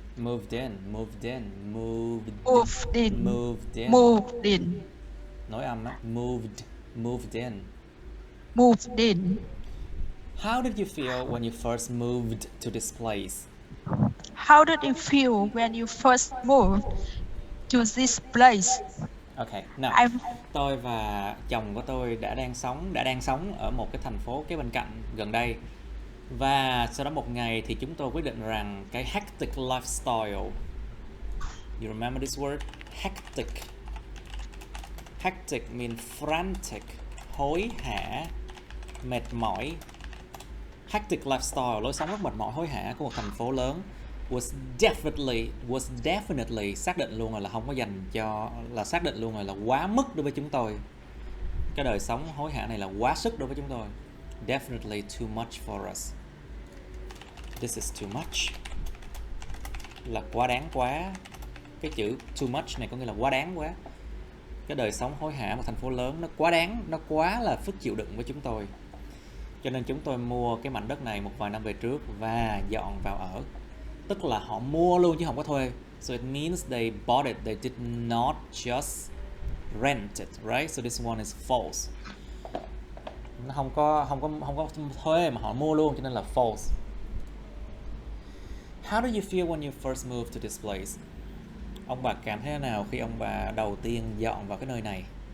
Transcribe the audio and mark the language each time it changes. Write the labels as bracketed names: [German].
[English] Moved in. [Vietnamese] Nói âm á. [English] Moved in. How did you feel when you first moved to this place? How did you feel when you first moved to this place? [Vietnamese] Okay, nào. Tôi và chồng của tôi đã đang sống ở một cái thành phố kế bên cạnh gần đây. Và sau đó một ngày thì chúng tôi quyết định rằng cái hectic lifestyle. [English] You remember this word? Hectic. Hectic means frantic, [Vietnamese] hối hả, mệt mỏi. [English] Hectic lifestyle, [Vietnamese] lối sống rất mệt mỏi hối hả của một thành phố lớn. [English] Was definitely [Vietnamese] xác định luôn rồi là không có dành cho, là xác định luôn rồi là quá mức đối với chúng tôi. Cái đời sống hối hả này là quá sức đối với chúng tôi. [English] Definitely too much for us. This is too much. [Vietnamese] Là quá đáng quá. Cái chữ too much này có nghĩa là quá đáng quá. Cái đời sống hối hả một thành phố lớn nó quá đáng, nó quá là phức chịu đựng với chúng tôi. Cho nên chúng tôi mua cái mảnh đất này một vài năm về trước và dọn vào ở. Tức là họ mua luôn chứ không có thuê. [English] So it means they bought it, they did not just rent it, right? So this one is false. [Vietnamese] Nó không có thuê mà họ mua luôn, cho nên là false. [English] How do you feel when you first moved to this place? [Vietnamese] Ông bà cảm thấy thế nào khi ông bà đầu tiên dọn vào cái nơi này?